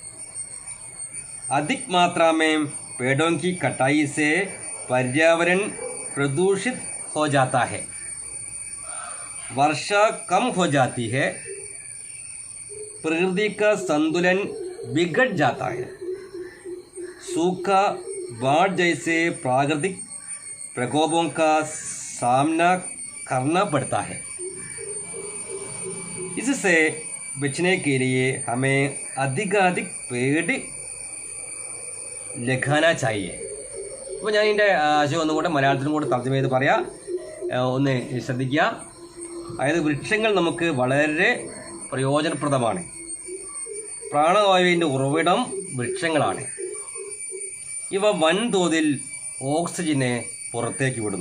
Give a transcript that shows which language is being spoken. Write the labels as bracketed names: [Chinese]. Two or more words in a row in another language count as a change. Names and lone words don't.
[Hindi] अधिक मात्रा में पेड़ों की कटाई से पर्यावरण प्रदूषित हो जाता है, वर्षा कम हो जाती है, प्रकृति का संतुलन बिगड़ जाता है, सूखा, बाढ़ जैसे प्राकृतिक प्रकोपों का सामना करना पड़ता है। इससे बचने के लिए हमें अधिकाधिक पेड़ लगाना चाहिए। [Malayalam] അപ്പോൾ ഞാൻ ഇതിൻ്റെ ആശയം ഒന്നും കൂടെ മലയാളത്തിലും കൂടെ തർജ്ജമ ചെയ്ത് പറയാം, ഒന്ന് ശ്രദ്ധിക്കുക. അതായത് വൃക്ഷങ്ങൾ നമുക്ക് വളരെ പ്രയോജനപ്രദമാണ്. പ്രാണവായുവിൻ്റെ ഉറവിടം വൃക്ഷങ്ങളാണ്. ഇവ വൻതോതിൽ ഓക്സിജനെ പുറത്തേക്ക് വിടുന്നു.